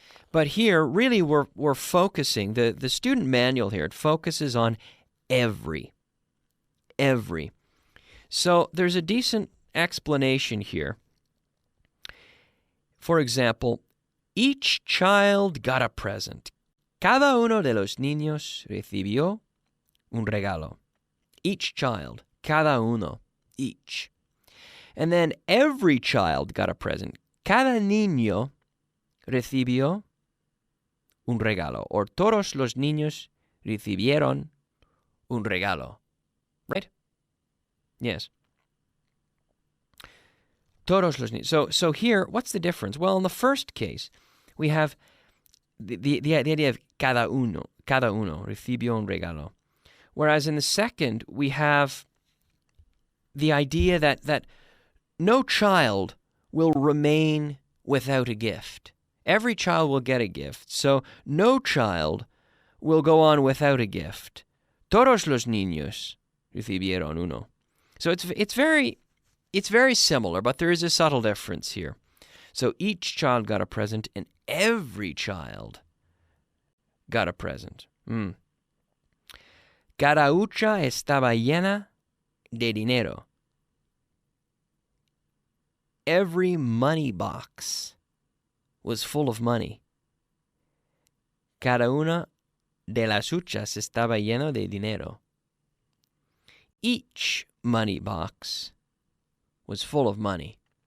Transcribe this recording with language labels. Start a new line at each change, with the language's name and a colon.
English: But here, really, we're focusing, the student manual here, it focuses on every. Every. So there's a decent explanation here. For example, each child got a present.
Spanish: Cada uno de los niños recibió un regalo.
English: Each child,
Spanish: cada uno,
English: each. And then every child got a present.
Spanish: Cada niño recibió un regalo. Or todos los niños recibieron un regalo.
English: Right? Yes.
Spanish: Todos los niños.
English: So here, what's the difference? Well, in the first case, we have the idea of
Spanish: cada uno recibió un regalo.
English: Whereas in the second, we have the idea that no child will remain without a gift. Every child will get a gift. So no child will go on without a gift.
Spanish: Todos los niños recibieron uno.
English: So it's very similar, but there is a subtle difference here. So each child got a present, and every child got a present.
Spanish: Cada hucha estaba llena de dinero.
English: Every money box was full of money.
Spanish: Cada una de las huchas estaba lleno de dinero.
English: Each money box was full of money.